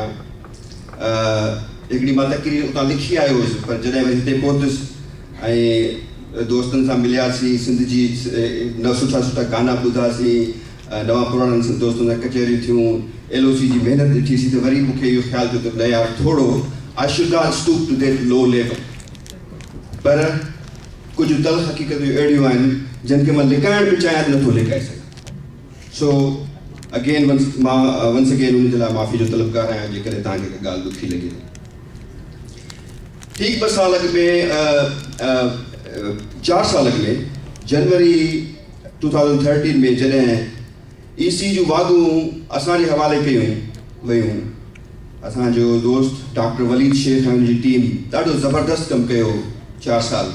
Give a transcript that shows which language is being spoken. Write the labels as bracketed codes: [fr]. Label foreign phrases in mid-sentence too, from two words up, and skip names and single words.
[sd] हिकिड़ी मां तक़रीर उतां लिखी आयो हुयुसि, पर जॾहिं वरी हिते पहुतुसि ऐं दोस्तनि सां मिलियासीं, सिंध जी सुठा सुठा गाना ॿुधासीं, नवां पुराणनि दोस्तनि सां कचहरियूं थियूं, LOC जी महिनत ॾिठीसीं, त वरी मूंखे इहो ख़्यालु थियो त न यार थोरो [en] I should not stoop to that low level। [sd] पर कुझु तल हक़ीक़तूं अहिड़ियूं आहिनि जिन खे मां लिकाइण बि चाहियां त नथो लिकाए सघां। सो [en] again once again [sd] उन जे लाइ माफ़ी जो तलबगार आहियां जेकॾहिं तव्हांखे का ॻाल्हि ॾुखी लॻे। ठीक 2 साल अॻु में 4 साल अॻु में जनवरी 2013 में जॾहिं EC जूं वाॻूं असांजे हवाले कयूं वयूं, असांजो दोस्त डॉक्टर वलीद शेख ऐं हुनजी टीम ॾाढो ज़बरदस्त कमु कयो 4 साल।